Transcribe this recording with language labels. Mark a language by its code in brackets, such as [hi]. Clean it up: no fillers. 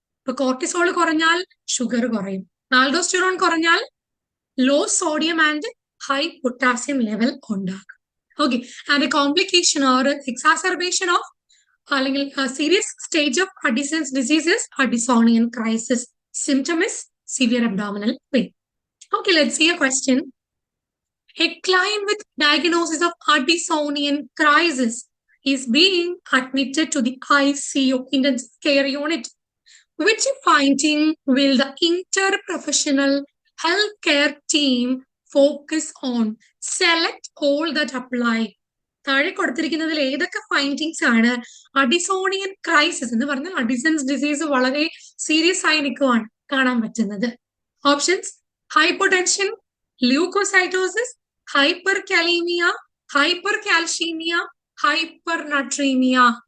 [ml] ഇപ്പൊ കോർട്ടിസോൾ കുറഞ്ഞാൽ ഷുഗർ കുറയും. ആൽഡോസ്റ്റിറോൺ കുറഞ്ഞാൽ law sodium and high potassium level ഉണ്ടാകും. [en] Okay, and complication or exacerbation of അല്ലെങ്കിൽ serious stage of Addison's diseases Addisonian crisis. Symptom is severe abdominal pain. Okay, let's see a question. A client with diagnosis of Addisonian crisis is being admitted to the ICU, intensive care unit. Which finding will the interprofessional healthcare team focus on? Select all that apply. [ml] താഴെ കൊടുത്തിരിക്കുന്നതിൽ ഏതൊക്കെ findings ആണ് അഡിസോണിയൻ crisis എന്ന് പറഞ്ഞാൽ Addison's disease വളരെ serious ആയി നിൽക്കുവാണ് കാണാൻ പറ്റുന്നത്? [en] Options: hypotension, leukocytosis, hyperkalemia, hypercalcemia, hypernatremia.